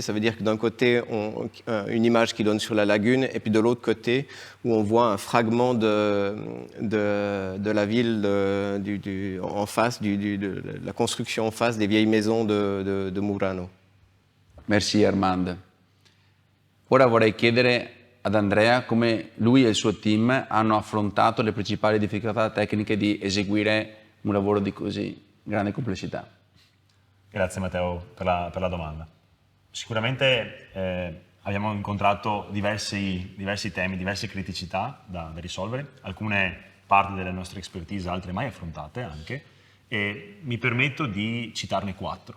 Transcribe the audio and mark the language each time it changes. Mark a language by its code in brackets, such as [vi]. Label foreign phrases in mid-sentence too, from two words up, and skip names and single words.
[fr] Ça veut dire que d'un côté, une image qui donne sur la lagune, et puis de l'autre côté, où on voit un fragment de la ville en face, de la construction en face des vieilles maisons de Murano. Merci Armand. [it] Ora vorrei chiedere ad Andrea come lui e il suo team hanno affrontato le principali difficoltà tecniche di eseguire un lavoro di così grande complessità. Grazie Matteo per la domanda. Sicuramente abbiamo incontrato diversi temi, diverse criticità da risolvere, alcune parti delle nostre expertise, altre mai affrontate anche, e mi permetto di citarne 4.